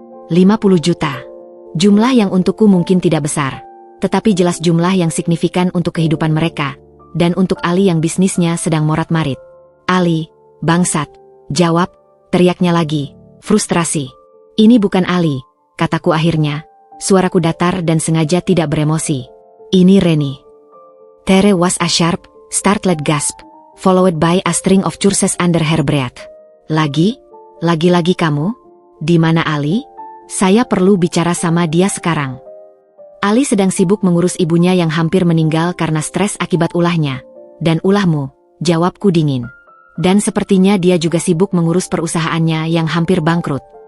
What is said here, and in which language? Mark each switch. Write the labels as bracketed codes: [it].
[id] 50 juta. Jumlah yang untukku mungkin tidak besar, tetapi jelas jumlah yang signifikan untuk kehidupan mereka, dan untuk Ali yang bisnisnya sedang morat-marit. Ali, bangsat. Jawab, teriaknya lagi, frustrasi. Ini bukan Ali, kataku akhirnya. Suaraku datar dan sengaja tidak beremosi. Ini Reni. [en] There was a sharp, startled gasp, followed by a string of curses under her breath. [id] Lagi kamu? Di mana Ali? Saya perlu bicara sama dia sekarang. Ali sedang sibuk mengurus ibunya yang hampir meninggal karena stres akibat ulahnya. Dan ulahmu, jawabku dingin. Dan sepertinya dia juga sibuk mengurus perusahaannya yang hampir bangkrut.